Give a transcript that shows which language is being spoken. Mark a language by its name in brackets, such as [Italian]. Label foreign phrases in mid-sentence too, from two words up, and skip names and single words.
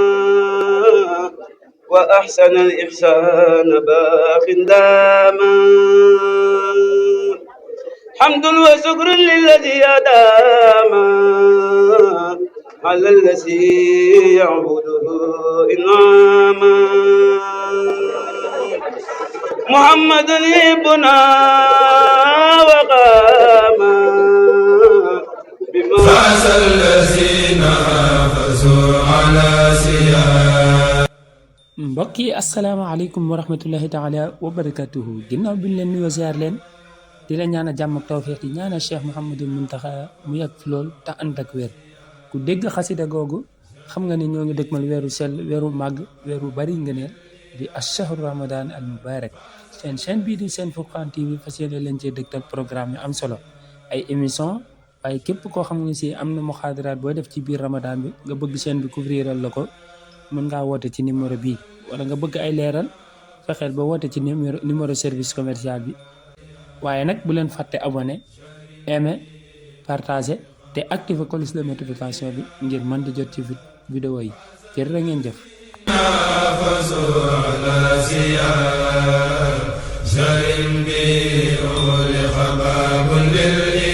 [Arabic] وأحسن الإحسان باق داما حمد وشكر للذي أدام على الذي يعبده إنعاما محمد ابنا وقاما فاز الذين حافظوا على سيان [Wolof] mbokk yi [Arabic] السلام عليكم ورحمة الله تعالى وبركاته [Wolof] ginnaaw bi ñu leen nuyoo ziar leen di la ñaan a jàmm ak tawfeex di ñaanal Cheikh Mouhamadul Muntaxa mu yàgg fi lool te ànd ak wér ku dégg xasida googu xam nga ne ñoo ngi dëgmal weeru sell weeru màgg weeru bari ngëneel di [Arabic] الشهر رمضان المبارك [Wolof] seen chaîne bii di Sen Furqan TV fas yéene leen cee dëgtal programme yu am solo ay émission waaye képp koo xam ne si am na muxaadaraat boo def ci biir ramadan bi nga bëgg chaîne bi couvriral la ko mën ngaa woote ci numéro bii wala nga bëgg ay leeral fexeel ba woote ci numéro [French] service commercial [Wolof] bi waaye nag bu leen fàtte [French] abonné aimer partager [Wolof] te [French] activer cloche de notification [Wolof] bi ngir mën di jot ci vidéo yi jërë ngeen jëf جرم به أولي خباب